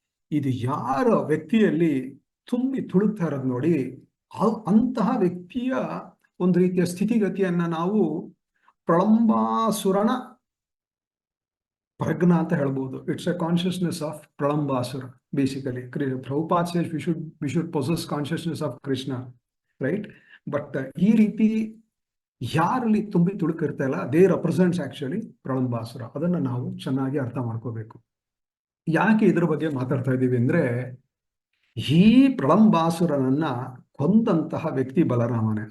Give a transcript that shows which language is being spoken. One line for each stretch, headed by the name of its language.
Kannada: ಇದು ಯಾರ ವ್ಯಕ್ತಿಯಲ್ಲಿ ತುಂಬಿ ತುಳುಕ್ತಾ ಇರೋದು ನೋಡಿ, ಅಂತಹ ವ್ಯಕ್ತಿಯ ಒಂದು ರೀತಿಯ ಸ್ಥಿತಿಗತಿಯನ್ನ ನಾವು ಪ್ರಳಂಬಾಸುರನ ಪ್ರಜ್ಞಾ ಅಂತ ಹೇಳ್ಬೋದು.
English: It's a consciousness of Pralambasura basically. Prabhupada says we should possess consciousness of Krishna, right?
Kannada: But ಈ ರೀತಿ ಯಾರಲ್ಲಿ ತುಂಬಿ ತುಳುಕಿರ್ತಾ ಇಲ್ಲ,
English: they represents actually
Kannada: ಪ್ರಳಂಬಾಸುರ. ಅದನ್ನ ನಾವು ಚೆನ್ನಾಗಿ ಅರ್ಥ ಮಾಡ್ಕೋಬೇಕು. ಯಾಕೆ ಇದ್ರ ಬಗ್ಗೆ ಮಾತಾಡ್ತಾ ಇದ್ದೀವಿ ಅಂದ್ರೆ, ಈ ಪ್ರಳಂಬಾಸುರನನ್ನ ಕೊಂದಂತಹ ವ್ಯಕ್ತಿ ಬಲರಾಮನೇ.